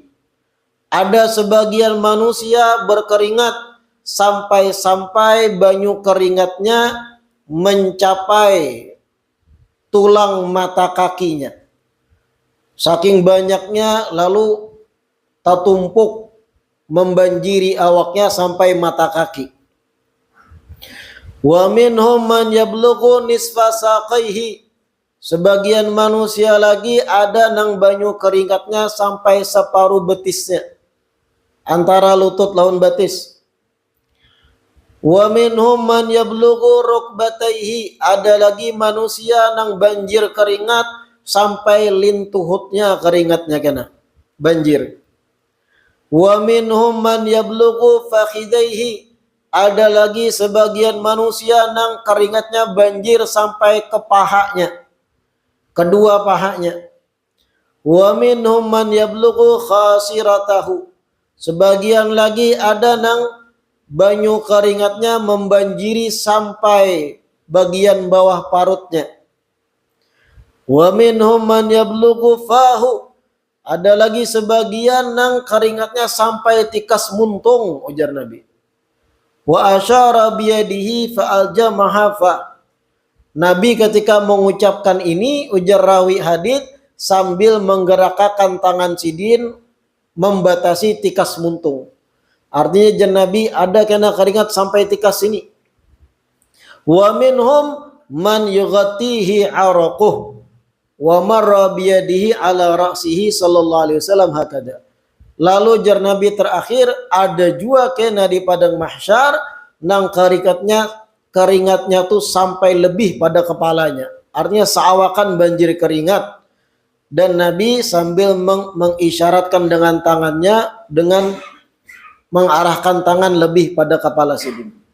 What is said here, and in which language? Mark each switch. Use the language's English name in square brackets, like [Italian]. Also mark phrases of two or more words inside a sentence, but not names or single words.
[Banjar] Ada sebagian manusia berkeringat sampai-sampai banyu keringatnya mencapai tulang mata kakinya. Saking banyaknya lalu tertumpuk membanjiri awaknya sampai mata kaki. [Arabic] ومنهم من يبلغ نصف ساقيه. [Banjar] Sebagian manusia lagi ada nang banyu keringatnya sampai separuh betisnya, antara lutut lawan betis. [Arabic] ومنهم من يبلغ ركبتيه. [Banjar] Ada lagi manusia nang banjir keringat sampai lintuhutnya keringatnya kena banjir. [Arabic] ومنهم من يبلغ فخذيه. [Banjar] Ada lagi sebagian manusia nang keringatnya banjir sampai ke pahanya, kedua pahanya. [Arabic] ومنهم من يبلغ خاصرته. [Banjar] Sebagian lagi ada nang banyu keringatnya membanjiri sampai bagian bawah parutnya. [Arabic] ومنهم من يبلغ فاه. [Banjar] Ada lagi sebagian nang keringatnya sampai tikas muntung, ujar Nabi. [Arabic] وأشار بيده فألجمها فا. [Banjar] Nabi ketika mengucapkan ini, ujar rawi hadits, sambil menggerakkan tangan sidin membatasi tikas muntung. Artinya jan Nabi ada kena keringat sampai tikas sini. [Arabic] ومنهم من يغطيه عرقه ومر بيده على رأسه صلى الله عليه وسلم هكذا. [Banjar] Lalu jar Nabi terakhir, ada juga kena di padang mahsyar nang keringatnya tuh sampai lebih pada kepalanya. Artinya seawakan banjir keringat. Dan Nabi sambil mengisyaratkan dengan tangannya dengan mengarahkan tangan lebih pada kepala sidin.